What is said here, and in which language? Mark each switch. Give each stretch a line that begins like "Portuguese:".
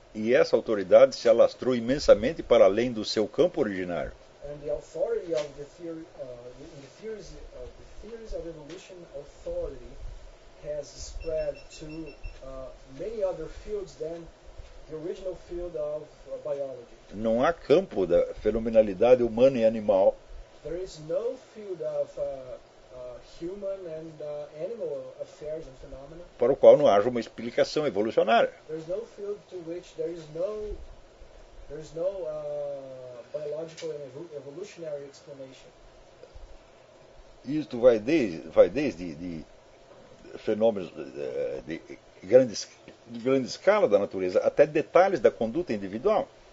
Portuguese: E essa autoridade se alastrou imensamente para além do seu campo originário.
English: And the authority of the theory, the theories of the theories of evolution authority has spread to many other fields than the original field of biology.
Portuguese: Não há campo da fenomenalidade humana e animal.
English: There is no field of human and animal affairs and phenomena.
Portuguese: Para o qual não haja uma explicação evolucionária.
English: There is no field to which there is no biological and evolutionary explanation.
Portuguese: Isto vai desde fenômenos de grande escala da natureza até detalhes da conduta individual.